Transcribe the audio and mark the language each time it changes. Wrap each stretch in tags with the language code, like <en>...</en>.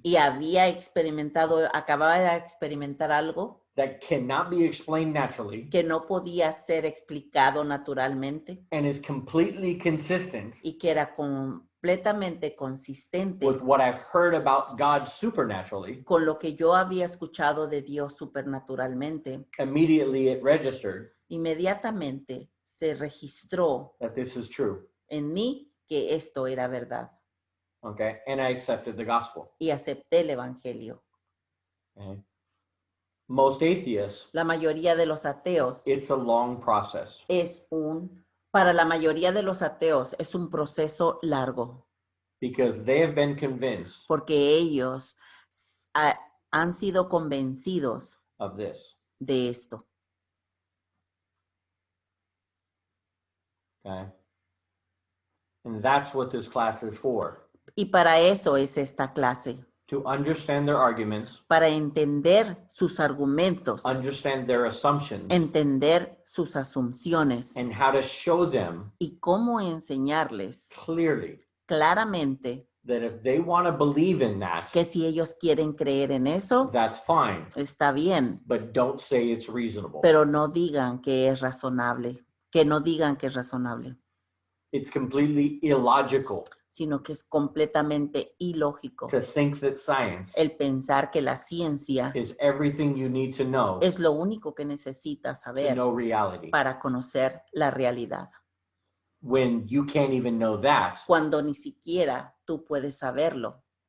<es>y acababa de experimentar algo</es> <en>that cannot be explained naturally</en> <es>que no podía ser explicado naturalmente</es> <en>and is completely consistent</en> <es>y que era completamente consistente</es> <en>with what I've heard about God supernaturally,</en> <es>con lo que yo había escuchado de Dios supernaturalmente,</es> <en>immediately it registered</en> <es>inmediatamente se registró</es> <en>that this is true.</en> <es>en mí que esto era verdad</es> <en>Okay, and I accepted the gospel.</en> <es>y acepté el evangelio.</es> <en>Okay. Most atheists,</en> <es>La mayoría de los ateos</es> <en>it's a long process.</en> <es>para la mayoría de los ateos es un proceso largo</es> <en>Because they have been convinced</en> <es>porque ellos han sido convencidos</es> <en>of this.</en> <es>de esto.</es> <en>Okay. And that's what this class is for.</en> <es>Y para eso es esta clase,</es> <en>To understand their arguments,</en> <es>para entender sus argumentos,</es> <en>understand their assumptions,</en> <es>entender sus asunciones</es> <en>and how to show them</en> <es>y cómo enseñarles</es> <en>clearly</en> <es>claramente</es> <en>that if they want to believe in that,</en> <es>que si ellos quieren creer en eso,</es> <en>that's fine.</en> <es>está bien,</es> <en>But don't say it's reasonable.</en> <es>pero no digan que es razonable, que no digan que es razonable,</es> <en>It's completely illogical</en> <es>sino que es completamente ilógico</es> <en>to think that science</en> <es>el pensar que la ciencia</es> <en>is everything you need to know</en> <es>es lo único que necesitas</es> <en>to</en> <es>saber</es> <en>know reality.</en> <es>para conocer la realidad,</es> <en>When you can't even know that</en> <es>cuando ni siquiera tú puedes saberlo</es>